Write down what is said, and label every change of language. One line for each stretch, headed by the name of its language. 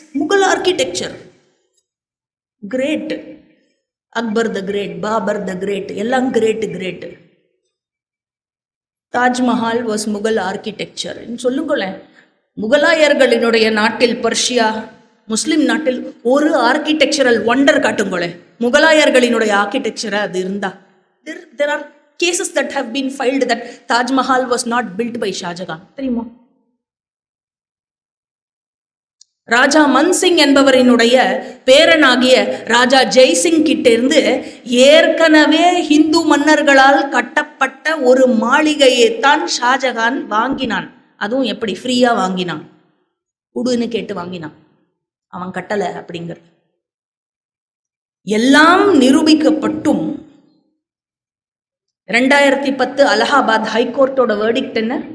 English: Mughal architecture great, Akbar the great, Babur the great, எல்லாம் great. Taj Mahal was Mughal architecture
Tamil: சொல்லுங்களேன். முகலாயர்களினுடைய நாட்டில், பர்ஷியா முஸ்லிம் நாட்டில் ஒரு ஆர்கிடெக்சரல் ஒண்டர் காட்டுங்களேன். முகலாயர்களினுடைய ஆர்கிடெக்சரா அது இருந்தா.
English: there are cases that have been filed that Taj Mahal was not built by Shah Jahan.
Tamil: தெரியுமா? ராஜா மன்சிங் என்பவரினுடைய பேரனாகிய ராஜா ஜெய்சிங் கிட்ட இருந்து ஏற்கனவே ஹிந்து மன்னர்களால் கட்டப்பட்ட ஒரு மாளிகையை தான் ஷாஜகான் வாங்கினான். அதுவும் எப்படி? ஃப்ரீயா வாங்கினான், குடுன்னு கேட்டு வாங்கினான். அவன் கட்டல அப்படிங்கிறது எல்லாம் நிரூபிக்கப்பட்டும் 2010 அலகாபாத் ஹைகோர்ட்டோட வேர்டிக்ட் என்ன?